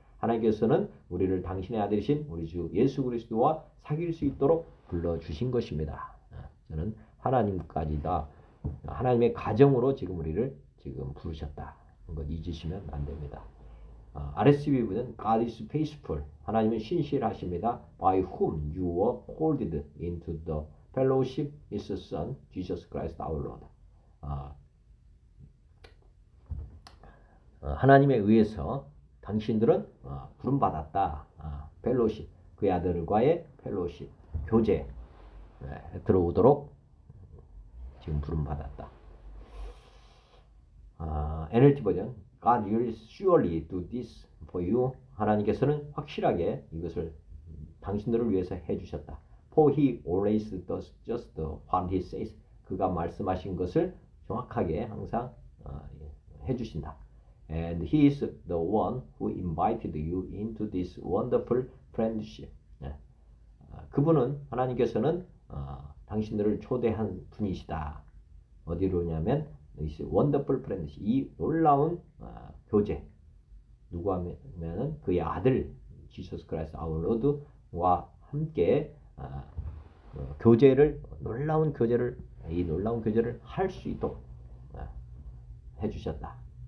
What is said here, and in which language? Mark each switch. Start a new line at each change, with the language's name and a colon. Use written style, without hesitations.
Korean: 하나님께서는 우리를 당신의 아들이신 우리 주 예수 그리스도와 사귈 수 있도록 불러주신 것입니다. 저는 하나님까지다. 하나님의 가정으로 지금 우리를 지금 부르셨다. 것 잊으시면 안 됩니다. RSV는
English: God is faithful.
Korean: 하나님은 신실하십니다.
English: By whom you were called into the fellowship is His Son, Jesus Christ our Lord.
Korean: 하나님에 의해서 당신들은 부름받았다. 펠로십, 그의 아들과의 펠로십, 교제 들어오도록 지금 부름받았다.
English: NLT 버전 God will surely do this for you.
Korean: 하나님께서는 확실하게 이것을 당신들을 위해서 해주셨다.
English: For He always does just what He says.
Korean: 그가 말씀하신 것을 정확하게 항상 해주신다.
English: And He is the one who invited you into this wonderful friendship.
Korean: 그분은 하나님께서는 당신들을 초대한 분이시다. 어디로냐면
English: wonderful friendship,
Korean: 이 놀라운 교제. 누구 하면은 그의 아들 Jesus Christ our Lord와 함께 교제를 이 놀라운 교제를 할 수 있도록 해주셨다.